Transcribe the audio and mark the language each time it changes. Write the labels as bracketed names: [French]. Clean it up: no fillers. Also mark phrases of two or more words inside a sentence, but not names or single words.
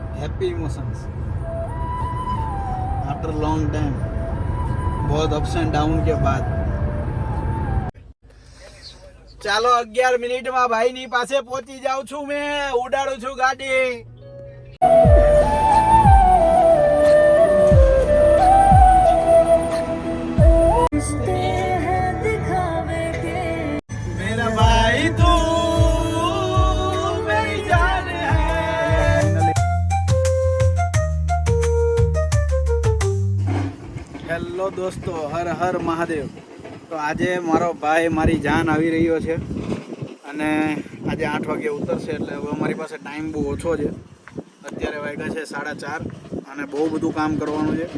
[English] happy emotions after long time, बहुत ups and down [Hindi] के बाद. [Gujarati] ચાલો 11 મિનિટમાં ભાઈની પાસે પહોંચી જાઉં છું. મેં ઉડાડું છું ગાડી. [Hindi] मेरा भाई तू मेरी जान है. [Gujarati] હેલો દોસ્તો, હર હર મહાદેવ. તો આજે મારો ભાઈ મારી જાન આવી રહ્યો છે અને આજે 8 વાગે ઉતરશે, એટલે હવે અમારી પાસે ટાઈમ બહુ ઓછો છે. અત્યારે વાગ્યા છે 4:30 અને બહુ બધું કામ કરવાનું છે.